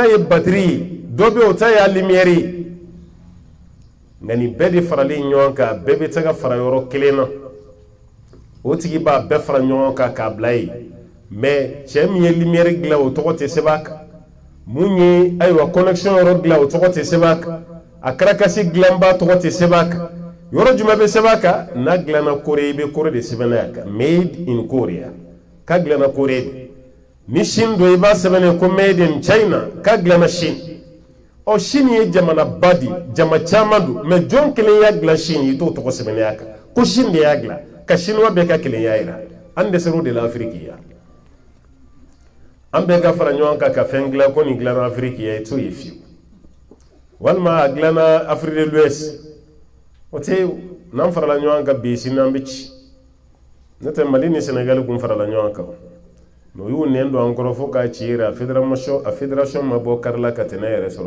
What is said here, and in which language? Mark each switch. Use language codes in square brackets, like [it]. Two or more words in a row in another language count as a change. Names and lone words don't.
[bm] ye batterie ye dɔ bɛ o ta ye lumière ye nka nin bɛɛ de faralen ɲɔgɔn kan bɛɛ bɛ se ka fara yɔrɔ kelen na o tigi b'a bɛɛ fara ɲɔgɔn kan k'a bila yen mɛ cɛ min ye lumière dilan o tɔgɔ tɛ sɛbɛn a kan mun ye ayiwa connexion yɔrɔ dilan o tɔgɔ tɛ sɛbɛn a kan a karakasi dilanba tɔgɔ tɛ sɛbɛn a kan yɔrɔ jumɛn bɛ sɛbɛn a kan n'a dilanna Kore i bɛ Kore de sɛbɛn a kan [en] made in Korea [bm] k'a dilanna Kore de ni Chine don i b'a sɛbɛn ko [en] made in China [bm] k'a dilanna Chine ɔ Chine ye jamana ba di jama caman don mɛ jɔn kelen y'a dilan Chine i t'o tɔgɔ sɛbɛn a kan ko Chine de y'a dilan ka Chinois bɛɛ ka kelenya yira an dɛsɛra o de la Afiriki ya an bɛɛ ka fara ɲɔgɔn kan ka fɛn dilan ko nin dilanna Afiriki ya i t'o ye fiyewu walima a dilanna Afrique de l'Ouest o tɛ n'an farala ɲɔgɔn kan bi sini an bɛ ci n'o tɛ Mali ni Sénégal kun farala ɲɔgɔn kan mɛ u y'u nɛn don an kɔrɔ fo k'a ci yɛrɛ a fédération ma bɔ kari la ka tɛnɛ yɛrɛ sɔrɔ